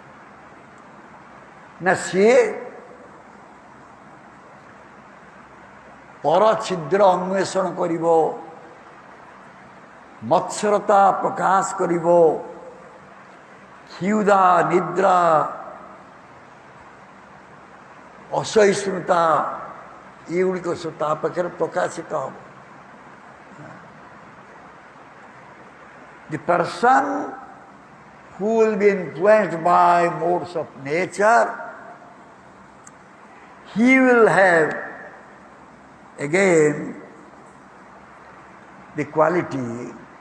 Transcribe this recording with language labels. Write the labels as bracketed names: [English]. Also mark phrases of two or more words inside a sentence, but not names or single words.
[Odia] ନା ସିଏ ପର ଛିଦ୍ର ଅନ୍ୱେଷଣ କରିବ, ମତ୍ସରତା ପ୍ରକାଶ କରିବ, କ୍ଷୁଧା, ନିଦ୍ରା, ଅସହିଷ୍ଣୁତା ଏଗୁଡ଼ିକ ସବୁ ତା ପାଖରେ ପ୍ରକାଶିତ ହେବ। [English] The person who will be influenced by modes of nature, he will have again the quality